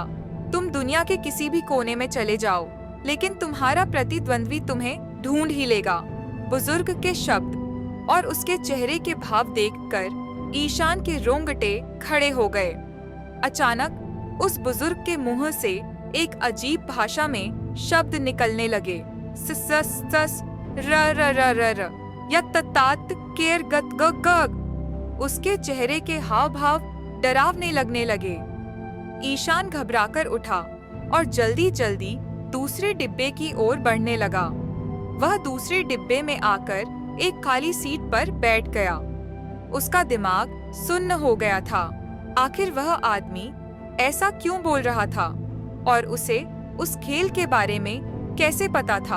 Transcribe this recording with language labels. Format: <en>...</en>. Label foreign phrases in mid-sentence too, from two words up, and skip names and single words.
<hi>तुम दुनिया के किसी भी कोने में चले जाओ, लेकिन तुम्हारा प्रतिद्वंद्वी तुम्हें ढूंढ ही लेगा। बुजुर्ग के शब्द और उसके चेहरे के भाव देखकर ईशान के रोंगटे खड़े हो गए। अचानक उस बुजुर्ग के मुंह से एक अजीब भाषा में शब्द निकलने लगे। सस र र र र र यत्तात केर गत गग गग। उसके चेहरे के हाव भाव डरावने लगने लगे। ईशान घबराकर उठा और जल्दी जल्दी दूसरे डिब्बे की ओर बढ़ने लगा। वह दूसरे डिब्बे में आकर एक खाली सीट पर बैठ गया। उसका दिमाग सुन्न हो गया था। आखिर वह आदमी ऐसा क्यों बोल रहा था और उसे उस खेल के बारे में कैसे पता था?</hi>